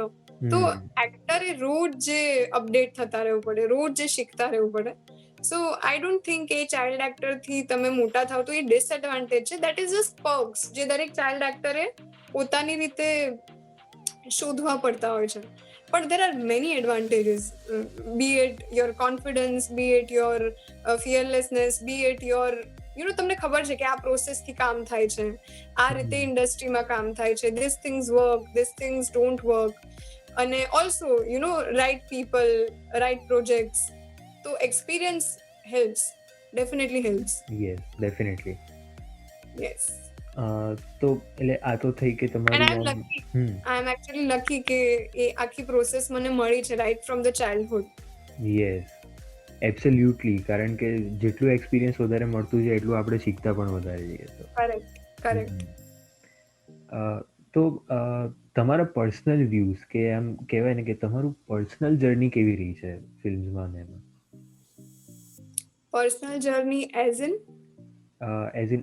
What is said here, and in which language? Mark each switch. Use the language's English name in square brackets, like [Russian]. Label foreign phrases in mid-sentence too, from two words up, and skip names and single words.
[Gujarati] તો એક્ટરે રોજ જે અપડેટ થતા રહેવું પડે, રોજ જે શીખતા રહેવું પડે. [English] so I don't think a child actor [Gujarati] થી તમે મોટા થાવ તો એ ડિસએડવાન્ટેજ છે. [English] that is just perks [Gujarati] જે દરેક [English] child actor [Gujarati] પોતાની રીતે શોધવા પડતા હોય છે. [English] But there are many advantages, be it your confidence, be it your fearlessness, be it your, [Gujarati] તમને ખબર છે કે આ પ્રોસેસ થી કામ થાય છે, આ રીતે ઇન્ડસ્ટ્રીમાં કામ થાય છે, [English] these things work, these things don't work. અને ઓલ્સો right people, right projects. તો experience helps, definitely helps. Yes, definitely. Yes. [Gujarati] તો એટલે આ તો થઈ કે તમારી [English] I am actually lucky [Gujarati] કે એ આખી પ્રોસેસ મને મળી છે [English] right from the childhood. Yes, absolutely. [Gujarati] કારણ કે જેટલું એક્સપિરિયન્સ વધારે મળતું જાય એટલું આપણે શીખતા પણ વધારે જઈએ. [English] Correct. [Gujarati] તો તમારા [English] personal views [Gujarati] કે એમ કહેવાય ને કે તમારું [English] personal journey [Gujarati] કેવી રહી છે ફિલ્મ્સમાં ને એમાં? [English] personal journey as in